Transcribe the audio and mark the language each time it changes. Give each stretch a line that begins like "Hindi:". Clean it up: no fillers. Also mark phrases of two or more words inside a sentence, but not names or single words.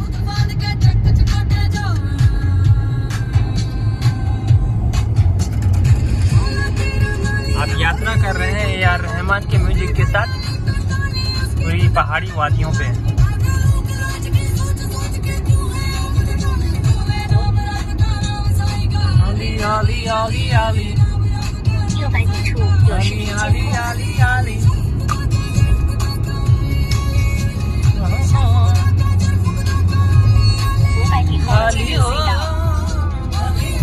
Hindi: आप यात्रा कर रहे हैं ए आर रहमान के म्यूजिक के साथ पूरी पहाड़ी वादियों पे। आली आली आली आली
Chinese: 600 米处有视频监控。 आली आली 500米后进入隧道。